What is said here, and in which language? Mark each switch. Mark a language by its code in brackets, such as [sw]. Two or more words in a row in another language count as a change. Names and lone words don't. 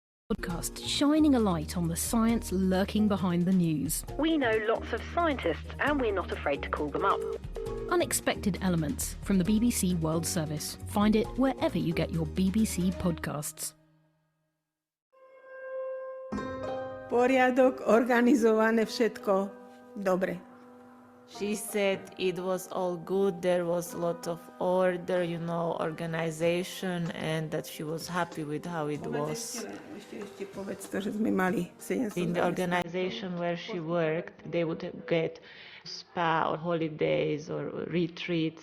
[en] Podcast shining a light on the science lurking behind the news. We know lots of scientists and we're not afraid to call them up. Unexpected Elements from the BBC World Service. Find it wherever you get your BBC podcasts. [sk] Poriadok, organizované všetko dobre. [en] She said it was all good, there was a lot of order, organization, and that she was happy with how it was. In the organization where she worked, they would get spa or holidays or retreats.